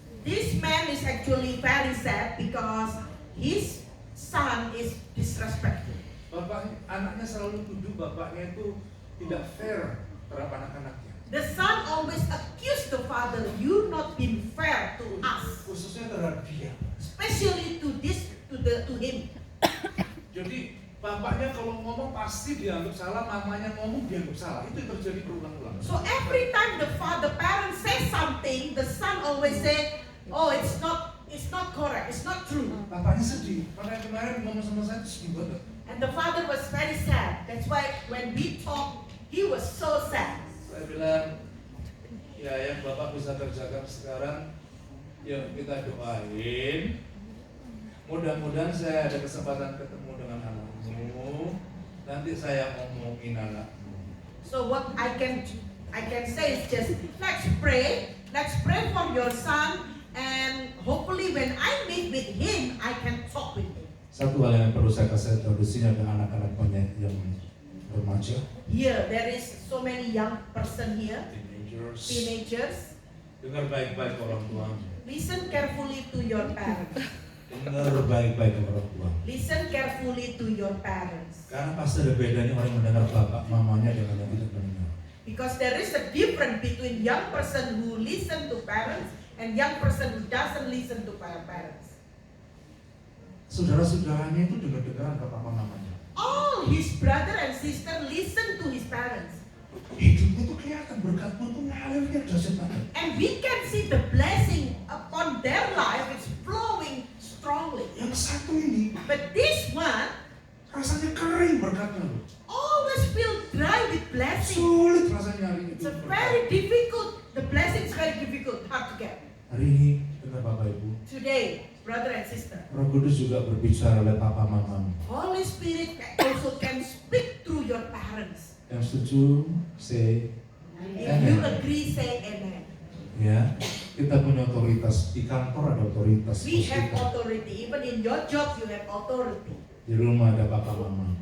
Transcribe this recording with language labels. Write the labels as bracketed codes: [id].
[en] This man is actually very sad because his son is disrespectful. [id] Anaknya selalu tuduh bapaknya itu tidak fair terhadap anak-anaknya. [en] The son always accused the father, you not been fair to us, [id] Khususnya terhadap dia. [en] especially to him. [id] Jadi bapaknya kalau ngomong pasti dianggap salah, mamanya ngomong dianggap salah. Itu terjadi berulang-ulang. [en] So every time the parent says something, the son always say, oh, it's not correct, it's not true. [id] Bapaknya sedih. Makanya kemarin ngomong sama saya itu sedih banget. [en] And the father was very sad. That's why when we talked, he was so sad. [id] Saya bilang, ya yang bapak bisa kerjakan sekarang, ya kita doain. Mudah-mudahan saya ada kesempatan ketemu dengan anakmu. Nanti saya omongin anakmu. [en] So what I can say is just let's pray for your son, and hopefully when I meet with him, I can talk with him. [id] Satu hal yang perlu saya kasih tahu di sini ada anak-anak banyak yang remaja, [en] Here there is so many young person here, teenagers. teenagers. [id] Dengar baik-baik orang tua. [en] Listen carefully to your parents. [id] Dengar baik-baik orang tua. [en] Listen carefully to your parents. [id] Karena pasti ada bedanya orang yang mendengar bapak mamanya dengan yang tidak mendengar. [en] Because there is a difference between young person who listen to parents and young person who doesn't listen to parents. [id] Saudara-saudaranya itu dengar-dengaran ke papa mamanya. [en] All his brother and sister listen to his parents. [id] Hidupnya tuh kelihatan berkatmu tuh ngalirnya dahsyat banget. [en] And we can see the blessing upon their life is flowing strongly. [id] Yang satu ini [en] But this one [id] rasanya kering berkatnya loh. [en] always feel dry with blessing. Sulit rasanya nyari itu. It's very difficult. The blessing is very difficult, hard to get. [id] Hari ini dengar Bapak Ibu, [en] Today, brother and sister, [id] Roh Kudus juga berbicara oleh papa mamamu. [en] Holy Spirit also can speak through your parents. [id] Yang setuju, say [en] If you agree, say amen. [id] ya. Kita punya otoritas di kantor, ada otoritas. [en] We [id] Bos [en] have [id] kita. [en] authority. Even in your job, you have authority. [id] Di rumah ada papa mama.